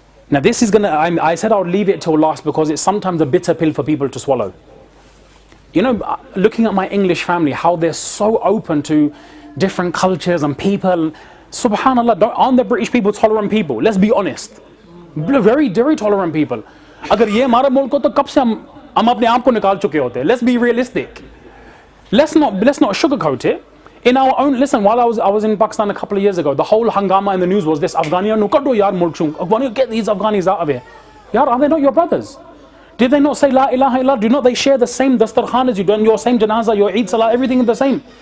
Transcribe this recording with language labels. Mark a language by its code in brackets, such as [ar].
[en] Now this is I said I would leave it till last because it's sometimes a bitter pill for people to swallow. Looking at my English family, how they're so open to different cultures and people. Subhanallah, aren't the British people tolerant people? Let's be honest. Very, very tolerant people. [hi] अगर ये हमारा मुल्क हो तो कब से हम अपने आप को निकाल चुके होते. [en] Let's be realistic. Let's not sugarcoat it. In our own, listen, while I was in Pakistan a couple of years ago, the whole hangama in the news was this: [pa] Afghaniyan nu kaddo yaar mulk chung. [en] Afghaniyan, get these Afghanis out of here. Yaar, are they not your brothers? Did they not say La ilaha illallah? Do not they share the same dastarkhan as you do, your same janazah, your Eid salah, everything is the same?